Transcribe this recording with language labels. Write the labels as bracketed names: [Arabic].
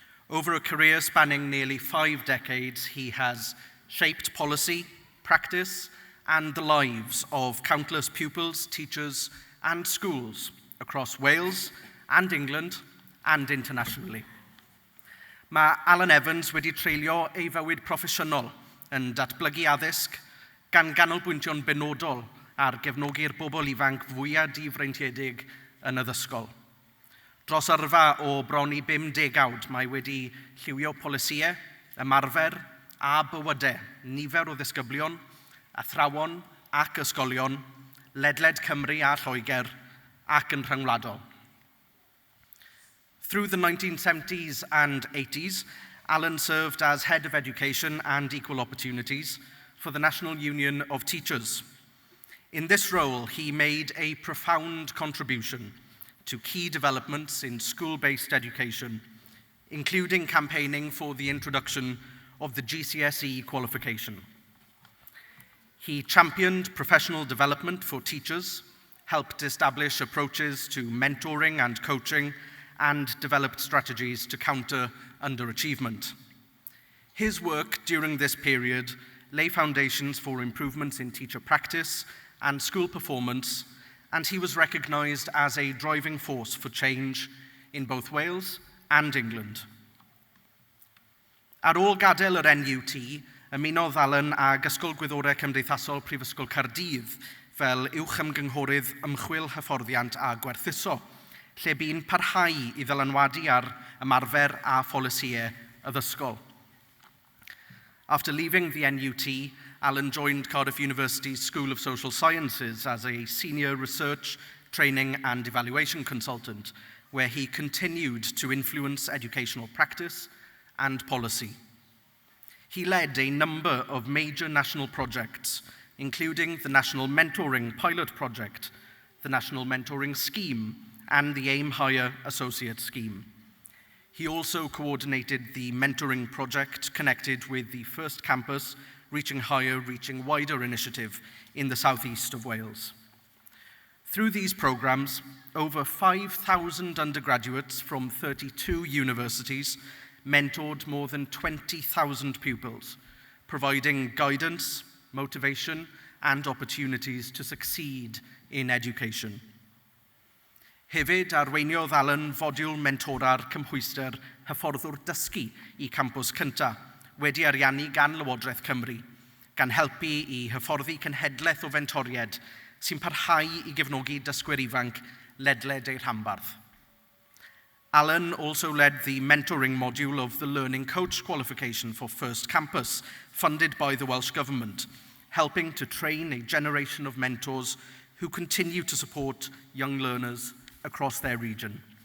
[English] Over a career spanning nearly 5 decades, he has shaped policy, practice, and the lives of countless pupils, teachers, and schools across Wales and England and internationally. [Welsh] Mae Alan Evans wedi treulio ei fywyd proffesiynol yn datblygu addysg gan ganolbwyntio'n benodol ar gefnogi'r bobl ifanc fwyaf difreintiedig yn addysgol. Dros yrfa o bron i 50 degawd, mae wedi lliwio polisïau, ymarfer a bywydau, nifer o ddisgyblion, athrawon ac ysgolion, ledled Cymru a Lloegr ac yn rhyngwladol. [English] Through the 1970s and 80s, Alan served as Head of Education and Equal Opportunities for the National Union of Teachers. In this role, he made a profound contribution to key developments in school-based education, including campaigning for the introduction of the GCSE qualification. He championed professional development for teachers, helped establish approaches to mentoring and coaching, and developed strategies to counter underachievement. His work during this period lay foundations for improvements in teacher practice and school performance, and he was recognized as a driving force for change in both Wales and England. [Welsh] Ar ôl gadael yr NUT, ymunodd Alan ag Ysgol Gwyddorau Cymdeithasol Prifysgol Caerdydd fel uwch-ymgynghorydd ymchwil hyfforddiant a gwerthuso, lle bu'n parhau I ddylanwadu ar ymarfer a pholisïau addysgol. [English] After leaving the NUT, Alan joined Cardiff University's School of Social Sciences as a senior research, training and evaluation consultant, where he continued to influence educational practice and policy. He led a number of major national projects, including the National Mentoring Pilot Project, the National Mentoring Scheme, and the Aim Higher Associate Scheme. He also coordinated the mentoring project connected with the First Campus Reaching Higher, Reaching Wider initiative in the southeast of Wales. Through these programs, over 5,000 undergraduates from 32 universities mentored more than 20,000 pupils, providing guidance, motivation, and opportunities to succeed in education. [Welsh] Hefyd arweiniodd Alan fodiwl mentora'r cymhwyster hyfforddwr dysgu I campws cyntaf, wedi ariannu gan Lywodraeth Cymru, gan helpu I hyfforddi cenhedlaeth o fentoried sy'n parhau I gefnogi dysgwyr ifanc ledled ei rhanbarth. [English] Alan also led the mentoring module of the Learning Coach qualification for First Campus, funded by the Welsh Government, helping to train a generation of mentors who continue to support young learners across their region.